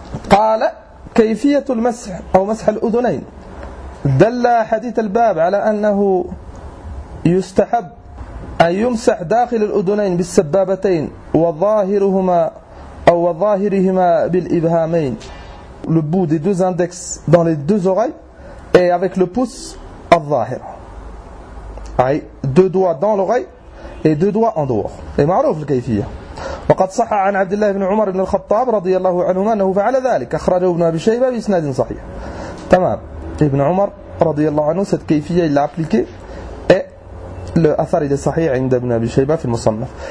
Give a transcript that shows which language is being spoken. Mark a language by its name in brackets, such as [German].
[Arabic] قال كيفية المسح أو مسح الأذنين دل حديث الباب على أنه يستحب أن يمسح داخل الأذنين بالسبابتين وظاهرهما أو وظاهرهما بالإبهامين. [French] le bout des deux index dans les deux oreilles et avec le pouce [Arabic] الظاهر أي [French] deux doigts dans l'oreille et deux doigts en dehors. [Arabic] et معروف الكيفية. وقد صح عن عبد الله بن عمر بن الخطاب رضي الله عنهما أنه فعل ذلك, أخرجه ابن أبي شيبة بإسناد صحيح. تمام, ابن عمر رضي الله عنه cette كيفية [French] il l'a appliqué [Arabic] et l'أثر [French] il est [Arabic] صحيح عند ابن أبي شيبة في المصنف.